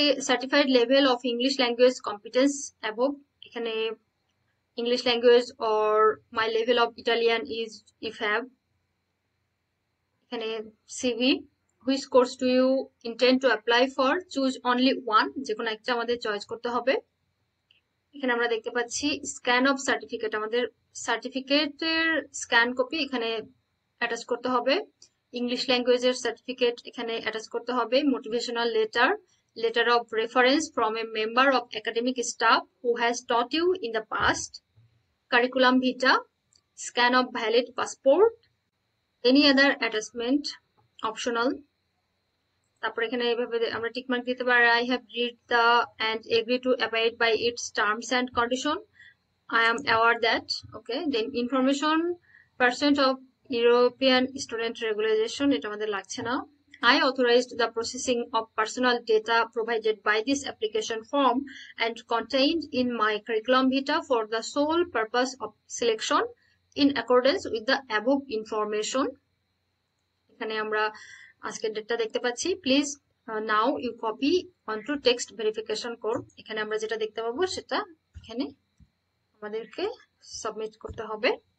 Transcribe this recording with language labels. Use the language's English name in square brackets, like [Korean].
[English] Certified level of English language competence above. [Bangla] এখানে [English] English language or my level of Italian is if have. এখানে CV, which course do you intend to apply for, choose only one, [Bangla] যে কোনো একটা আমাদের choice করতে হবে। এখানে আমরা দেখতে পাচ্ছি [English] scan of certificate, [Bangla] আমাদের সার্টিফিকেটের স্ক্যান কপি এখানে অ্যাটাচ করতে হবে। ইংলিশ ল্যাঙ্গুয়েজের সার্টিফিকেট এখানে অ্যাটাচ করতে হবে। Motivational letter, [English] letter of reference from a member of academic staff who has taught you in the past, curriculum vitae, scan of valid passport, any other attachment optional. [Bangla] তারপর এখানে এইভাবে আমরা tick mark দিতে পারি, [English] I have read the and agree to abide by its terms and condition. I am aware that. Okay, then information percent of European student regulation, [Bangla] এটা আমাদের লাগছে না. [English] I authorized the processing of personal data provided by this application form and contained in my curriculum vitae for the sole purpose of selection in accordance with the above information. [Bangla] এখানে আমরা আজকের ডেটটা দেখতে পাচ্ছি। [English] Please now you copy onto text verification code. [Bangla] এখানে আমরা যেটা দেখতে পাবো সেটা এখানে আমাদেরকে সাবমিট করতে হবে।